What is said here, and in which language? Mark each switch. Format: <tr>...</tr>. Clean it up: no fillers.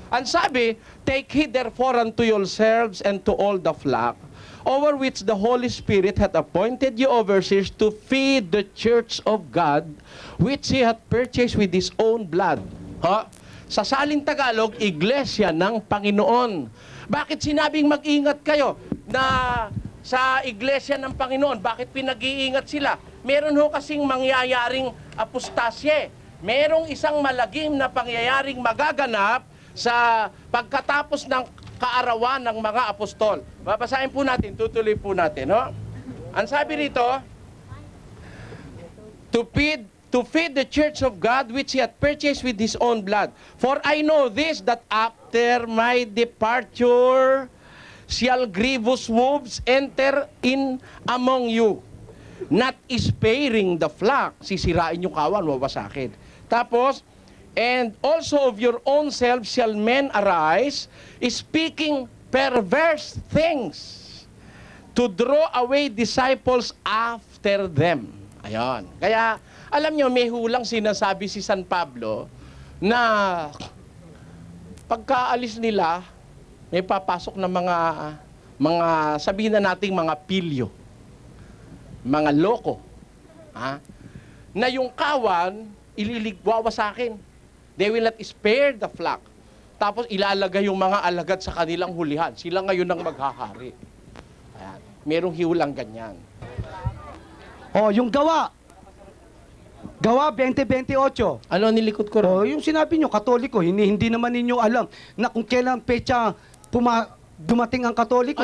<en>Ang sabi, "Take heed therefore unto yourselves and to all the flock, over which the Holy Spirit hath appointed you overseers to feed the church of God, which He hath purchased with His own blood."</en> <tl>Ha? Sa salin Tagalog, Iglesia ng Panginoon. Bakit sinabing mag-ingat kayo na sa Iglesia ng Panginoon? Bakit pinag-iingat sila? Meron ho kasing mangyayaring apostasye. Merong isang malagim na pangyayaring magaganap sa pagkatapos ng kaarawan ng mga apostol. Babasahin po natin, tutuloy po natin. No? Ang sabi rito,</tl> <en>to feed the church of God which He hath purchased with His own blood. For I know this, that after my departure shall grievous wolves enter in among you, not sparing the flock.</en> <tl>Sisirain yung kawan, wawasakin. Tapos,</tl> <en>and also of your own selves shall men arise, speaking perverse things, to draw away disciples after them.</en> <tl>Ayan. Kaya, alam nyo, may hulang sinasabi si San Pablo na pagkaalis nila, may papasok na mga sabihin na nating mga pilyo, mga loko, ha? Na yung kawan, ililigwawa sa akin.</tl> <en>They will not spare the flock.</en> <tl>Tapos ilalagay yung mga alagad sa kanilang hulihan. Sila ngayon ang maghahari. Ayan. Merong hiulang ganyan. Oh, yung Gawa 20:28. Ano nilikot ko rin? Oh, yung sinabi nyo, Katoliko, hindi naman ninyo alam na kung kailan petsa dumating ang Katoliko.</tl>